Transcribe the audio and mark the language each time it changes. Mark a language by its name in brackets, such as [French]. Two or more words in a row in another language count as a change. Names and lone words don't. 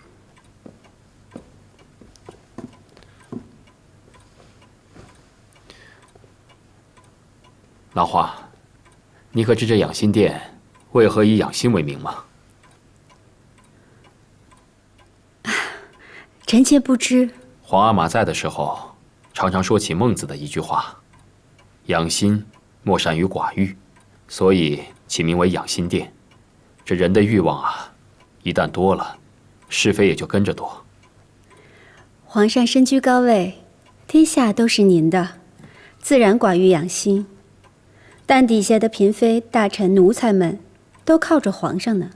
[Chinese] 蘭花，你可知這養心殿為何以養心為名嗎？臣妾不知。皇阿瑪在的時候，常常說起孟子的一句話：“養心莫善於寡欲”，所以起名為養心殿。這人的慾望啊，一旦多了，是非也就跟着多。皇上身居高位，天下都是您的，自然寡欲養心。但底下的嬪妃、大臣、奴才們，都靠着皇上呢。